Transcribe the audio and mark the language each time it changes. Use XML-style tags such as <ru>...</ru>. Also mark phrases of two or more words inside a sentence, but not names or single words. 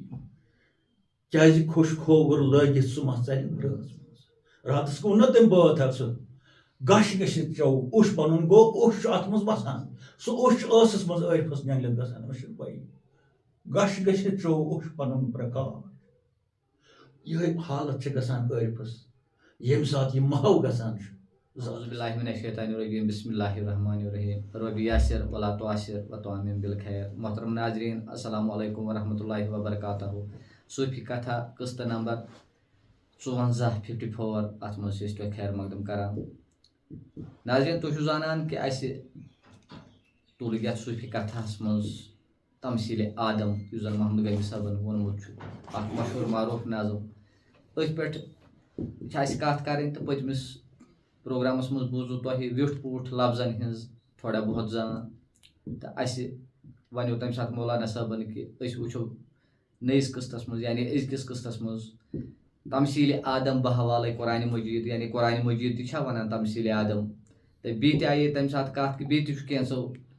<ks>کیازِ خۄش کھووُر لٲگِتھ سُہ ما ژلہِ رٲژ منٛز راتس گوٚو نہ تٔمۍ بٲتھ اکھ سُہ گش گٔژھِتھ چو اوٚش پنُن گوٚو اوٚش چھُ اتھ منٛز وسان سُہ اوٚش چھُ ٲسس منٛز عٲرفس نینٛگلِتھ گژھان أمِس چھُنہٕ پَیی گش گٔژھِتھ چو اوٚش پنُن پرکاش یِہے حالت چھِ گژھان عٲرفس ییٚمہِ ساتہٕ یہِ محو گژھان چھُ</ks> <ar>اعوذ باللہ من الشیطان الرجیم بسم اللہ الرحمن الرحیم رب یاسر ولا تعسر وتعمم بالخیر</ar> <ks>محترم ناظرین</ks> <ar>السلام علیکم ورحمۃ اللہ وبرکاتہ</ar> <ks>صوفی کتھا قسطہٕ نمبر 54 اتھ منٛز چھِ أسۍ تۄہہِ خیر مقدم کران ناظرین تُہۍ چھِو زانان کہِ اَسہِ تُل یتھ صوفی کتھاہس منٛز تمثیٖلِ آدم یُس زن محمد غنی صٲبن ووٚنمُت چھُ اکھ مشہوٗر معروٗف نظم أتھۍ پٮ۪ٹھ چھِ اَسہِ کتھ کَرٕنۍ تہٕ پٔتمِس پروگرامس منٛز بوٗزوٕ تۄہہِ ویوٚٹھ پوٗٹھ لفظن ہِنٛز تھوڑا بہت زان تہٕ اَسہِ وَنیو تمہِ ساتہٕ مولانا صٲبن کہِ أسۍ وٕچھو نٔیِس قٕسطس منٛز یعنی أزکِس قٕسطس منٛز تمثیٖلِ آدم بحوالے قرآنِ مجیٖد یعنی قرآنِ مجیٖد تہِ چھا وَنان تمثیٖلِ آدم تہٕ بیٚیہِ تہِ آیے تمہِ ساتہٕ کتھ کہِ بیٚیہِ تہِ چھُ کینٛژھو</ks>